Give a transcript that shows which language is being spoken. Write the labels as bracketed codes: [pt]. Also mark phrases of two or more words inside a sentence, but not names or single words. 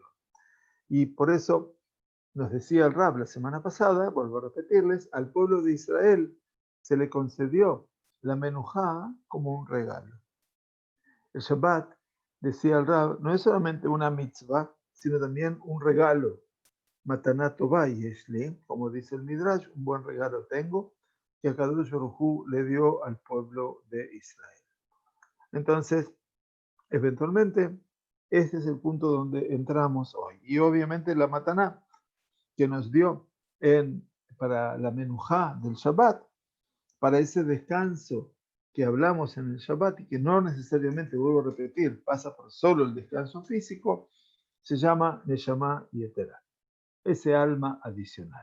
[es] Y por eso nos decía el Rab la semana pasada, vuelvo a repetirles, al pueblo de Israel se le concedió la Menujá como un regalo. El Shabbat decía el Rab, no es solamente una mitzvah, sino también un regalo. [he] מתנה טובה יש לי, [es] como dice el Midrash, un buen regalo tengo que [he] הקדוש ברוך הוא [es] le dio al pueblo de Israel. Entonces, eventualmente, este es el punto donde entramos hoy. Y obviamente la Mataná que nos dio para la menujá del Shabbat, para ese descanso que hablamos en el Shabbat y que no necesariamente, vuelvo a repetir, pasa por solo el descanso físico, se llama [he] נשמה יתרה, [es] ese alma adicional.